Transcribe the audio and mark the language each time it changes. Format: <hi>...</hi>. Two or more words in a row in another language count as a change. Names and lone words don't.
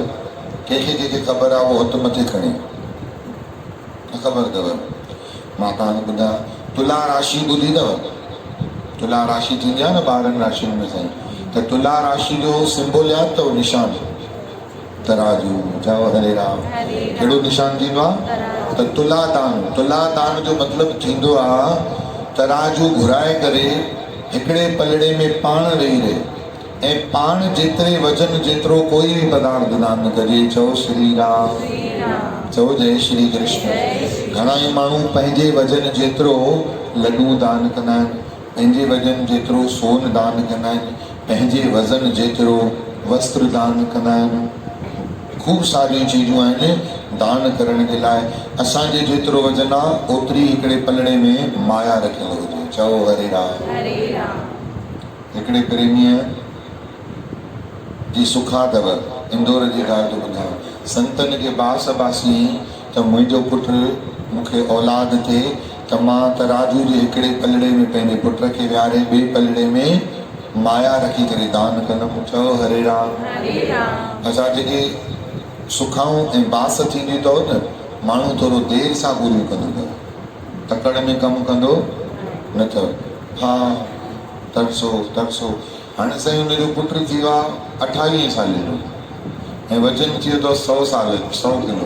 <sd>कंहिंखे कंहिंखे ख़बर आहे उहो हथु मथे खणे। ख़बर अथव? मां तव्हांखे ॿुधायां, तुला राशि ॿुधी अथव? तुला राशि थींदी आहे न 12 राशियुनि में साईं, त तुला राशि जो सिंबल यादि अथव? निशान तराजू। चओ हरे राम। कहिड़ो निशान थींदो आहे? त तुला दान जो मतिलबु थींदो आहे तराजू घुराए करे हिकिड़े पलड़े में पाण वेही रहे ऐं पाण जेतिरे वजन जेतिरो कोई बि पदार्थ दान कजे। चओ श्री राम। चओ जय श्री कृष्ण। घणा ई माण्हू पंहिंजे वजन जेतिरो लड्डू दान कंदा आहिनि, पंहिंजे वजन जेतिरो सोन दान कंदा आहिनि, पंहिंजे वज़न जेतिरो वस्त्र दान कंदा आहिनि। खूब सारियूं चीजूं आहिनि दान करण जे लाइ। असांजे जेतिरो वजन आहे ओतिरी हिकिड़े पलड़े में माया रखियल हुजे। चओ हरे राम। हिकिड़े प्रेमीअ जी सुखा अथव, इंदौर जी ॻाल्हि थो ॿुधायां। संतनि खे बास बासी त मुंहिंजो पुटु मूंखे औलाद थिए त मां तराजू जे हिकिड़े पलड़े में पंहिंजे पुट खे विहारे ॿिए पलड़े में माया रखी करे दान कंदुमि। चओ हरे राम। असां जेके सुखाऊं ऐं बास थींदी अथव न, माण्हू थोरो देरि सां पूरियूं कंदो अथव, तकड़ में कमु कंदो न अथव। हा तरसो। हाणे साईं हुनजो पुटु थी वियो आहे 28 साले जो ऐं वज़न थी वियो अथव 100 किलो।</sd>